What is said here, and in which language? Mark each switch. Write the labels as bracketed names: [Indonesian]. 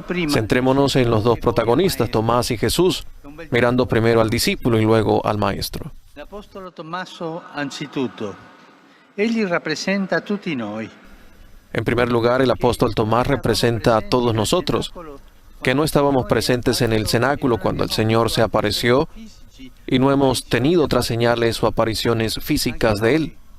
[Spanish] Centrémonos en los dos protagonistas, Tomás y Jesús, mirando primero al discípulo y luego al maestro. El apóstol [Italian] Tommaso, anzitutto, egli rappresenta tutti noi. [Spanish] En primer lugar, el apóstol Tomás representa a todos nosotros, que no estábamos presentes en el cenáculo cuando el Señor se apareció y no hemos tenido otras señales o apariciones físicas de Él.